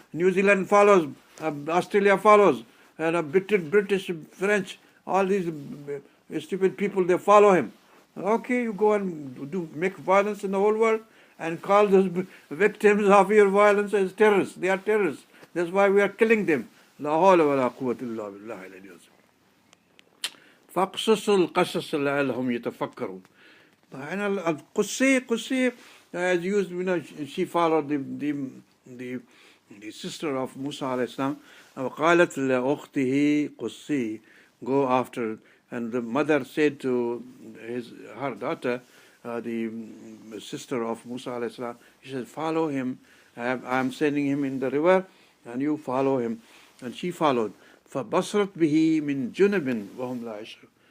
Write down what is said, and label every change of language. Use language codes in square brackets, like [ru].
[en] New Zealand follows, Australia follows, and British, French, all these stupid people, they follow him. Okay, you go and make violence in the whole world and call those victims of your violence as terrorists. They are terrorists. That's why we are killing them. [ar] لا حول ولا قوة إلا بالله العلي العظيم. فاقصص القصص لعلهم يتفكرون. [en] And Qusay, as used, she followed the sister of Musa alayhi salam. [ar] وقالت لأخته قصي, [en] go after. And the mother said to her daughter, the sister of Musa alayhi salam, she said, follow him. I am sending him in the river, and you follow him. And she followed. [ar] فَبَصْرَتْ بِهِ مِنْ جُنُبٍ وَهُمْ لَا يَشْعُرُونَ.